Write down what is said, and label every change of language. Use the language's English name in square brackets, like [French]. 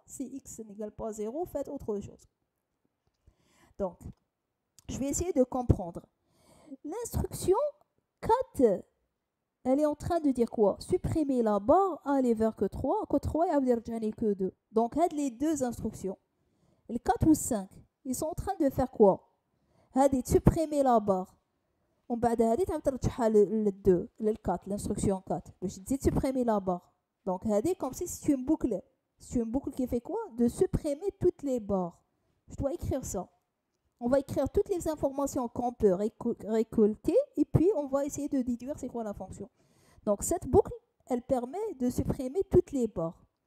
[French] Si x n'égale pas 0, faites autre chose. Donc, je vais essayer de comprendre. L'instruction 4, elle est en train de dire quoi? Supprimer la barre, aller vers que 3, que 3 et avoir que 2. Donc, les deux instructions, les 4 ou 5, ils sont en train de faire quoi? [Arabic] هذه تسبريمي لا بار ومن بعد هذه تعاود ترجعها لل2 لل4 [French] l'instruction 4 [Arabic] باش تزيد تسبريمي لا بار. [French] Donc [Arabic] هذه [French] comme si c'est une boucle. C'est une boucle qui fait quoi? De supprimer toutes les barres. Je dois écrire ça. On va écrire toutes les informations qu'on peut récolter et puis on va essayer de déduire c'est quoi la fonction. Donc cette boucle, elle permet de supprimer toutes les barres.